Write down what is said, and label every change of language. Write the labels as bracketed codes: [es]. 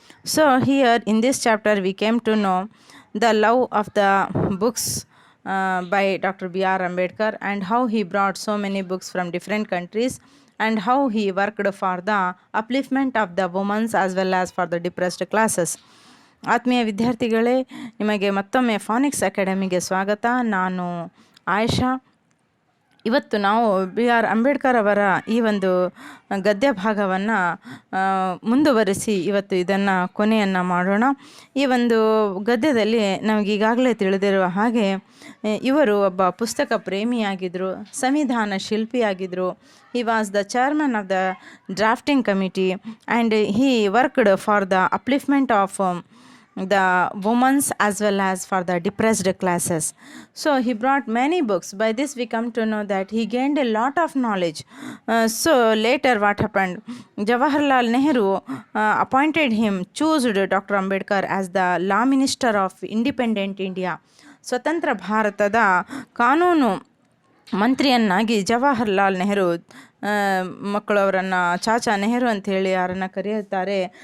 [en] So here in this chapter we came to know the love of the books by Dr. B.R. Ambedkar and how he brought so many books from different countries and how he worked for the upliftment of the women as well as for the depressed classes. [kn] ಆತ್ಮೀಯ ವಿದ್ಯಾರ್ಥಿಗಳೇ, ನಿಮಗೆ ಮತ್ತೊಮ್ಮೆ ಫಾನಿಕ್ಸ್ ಅಕಾಡೆಮಿಗೆ ಸ್ವಾಗತ. ನಾನು ಆಯಿಷಾ. ಇವತ್ತು ನಾವು B R Ambedkar ಅವರ ಈ ಒಂದು ಗದ್ಯ ಭಾಗವನ್ನು ಮುಂದುವರಿಸಿ ಇವತ್ತು ಇದನ್ನು ಕೊನೆಯನ್ನು ಮಾಡೋಣ. ಈ ಒಂದು ಗದ್ಯದಲ್ಲಿ ನಮಗೀಗಾಗಲೇ ತಿಳಿದಿರುವ ಹಾಗೆ ಇವರು ಒಬ್ಬ ಪುಸ್ತಕ ಪ್ರೇಮಿಯಾಗಿದ್ದರು, ಸಂವಿಧಾನ ಶಿಲ್ಪಿಯಾಗಿದ್ದರು. [en] He was the chairman of the drafting committee and he worked for the upliftment of the women's as well as for the depressed classes. So he brought many books. By this we come to know that he gained a lot of knowledge. So later what happened, Jawaharlal Nehru appointed him, chose Dr. Ambedkar as the law minister of independent India. [kn] ಸ್ವತಂತ್ರ ಭಾರತದ ಕಾನೂನು ಮಂತ್ರಿಯನ್ನಾಗಿ ಜವಾಹರ್ಲಾಲ್ ನೆಹರು, ಮಕ್ಕಳು ಅವರನ್ನು ಚಾಚಾ ನೆಹರು ಅಂಥೇಳಿ ಯಾರನ್ನು ಕರೆಯುತ್ತಾರೆ.